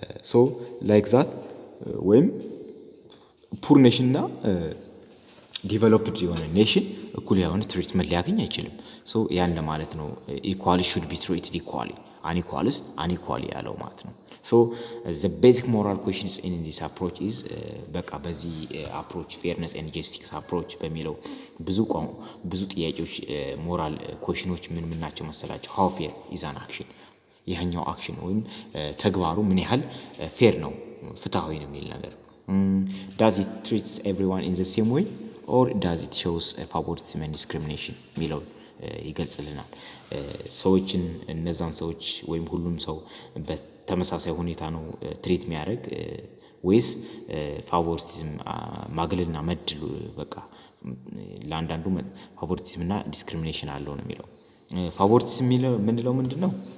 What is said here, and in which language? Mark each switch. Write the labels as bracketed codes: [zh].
[am] So like that ወይም ፑር ኔሽን እና ዲቨሎፕድ የሆነ ኔሽን እኩል የሆነ ትሪትመንት ሊያገኝ አይችልም። So ያን ለማለት ነው [en] equally should be treated equally, unequals unequally [am] ያለው ማለት ነው። [en] So the basic moral questions in this approach is [am] በቃ በዚህ approach fairness and justice approach በሚለው ብዙ ጥያቄዎች ሞራል ኩዌሽኖች ምን ናቸው መሰላቸው? [en] how fair is an action [am] ይሄኛው አክሽን ወይም ተግባሩ ምን ያህል ፌር ነው ፍትሃዊ ነው የሚል ነገር [en] does it treats everyone in the same way or does it shows favoritism and discrimination [am] የሚለው ይገልጽልናል። ሰዎችን እነዛን ሰዎች ወይም ሁሉም ሰው በተመሳሳይ ሁኔታ ነው ትሪት የሚያደርግ ወይስ ፋቮሪቲዝም ማግለልና መድሉ በቃ ለአንዳንዱ ፋቮሪቲዝም እና ዲስክሪሚኔሽን አለው ነው የሚለው። ፋቮሪቲዝም የምንለው ምንድነው?